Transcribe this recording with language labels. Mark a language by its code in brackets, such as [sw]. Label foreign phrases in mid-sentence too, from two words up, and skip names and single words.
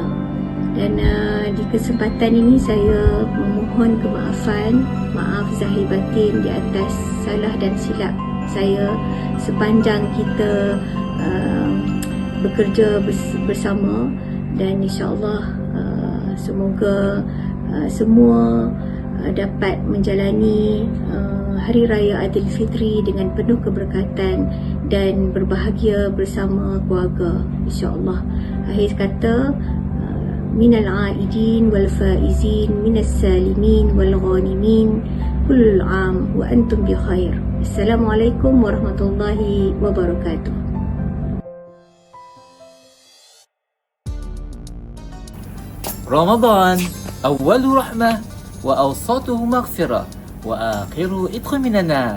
[ms] Dan di kesempatan ini saya memohon kemaafan, maaf zahir batin di atas salah dan silap saya sepanjang kita bekerja bersama, dan insya-Allah semoga semua dapat menjalani Hari Raya Aidilfitri dengan penuh keberkatan dan berbahagia bersama keluarga, insya-Allah. Akhir kata, [ar] من العائدين والفائزين، من السالمين والغانمين، كل عام وأنتم بخير. السلام عليكم ورحمة الله وبركاته. رمضان أوله رحمة وأوسطه مغفرة وآخره ادخل من النار.